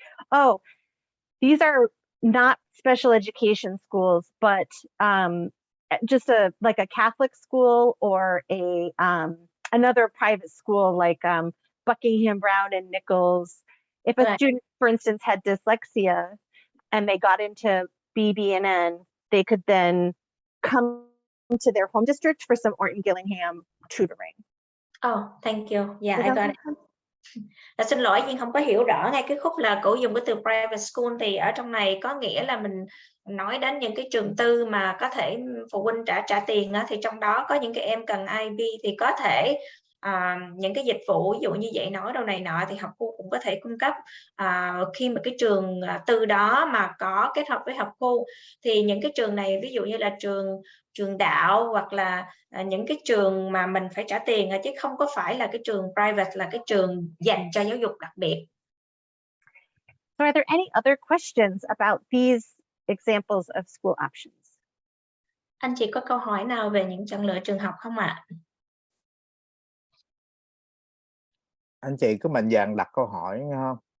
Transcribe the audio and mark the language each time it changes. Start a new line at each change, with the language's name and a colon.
English: Oh, these are not special education schools, but just like a Catholic school or a another private school like Buckingham Brown and Nichols. If a student, for instance, had dyslexia and they got into BB&N, they could then come to their home district for some Orton Gillingham tutoring. Oh, thank you. Yeah, I got it.
Vietnamese: Xin lỗi nhưng không có hiểu rõ ngay cái khúc là cổ dùng cái từ
English: private school,
Vietnamese: thì ở trong này có nghĩa là mình nói đến những cái trường tư mà có thể phụ huynh trả tiền đó, thì trong đó có những cái em cần IB thì có thể những cái dịch vụ ví dụ như dạy nói đâu này nọ thì học khu cũng có thể cung cấp. Khi mà cái trường tư đó mà có kết hợp với học khu thì những cái trường này ví dụ như là trường đạo hoặc là những cái trường mà mình phải trả tiền chứ không có phải là cái trường private, là cái trường dành cho giáo dục đặc biệt.
English: So are there any other questions about these examples of school options?
Vietnamese: Anh chị có câu hỏi nào về những chọn lựa trường học không ạ? Anh chị cứ mạnh dạn đặt câu hỏi nghe không?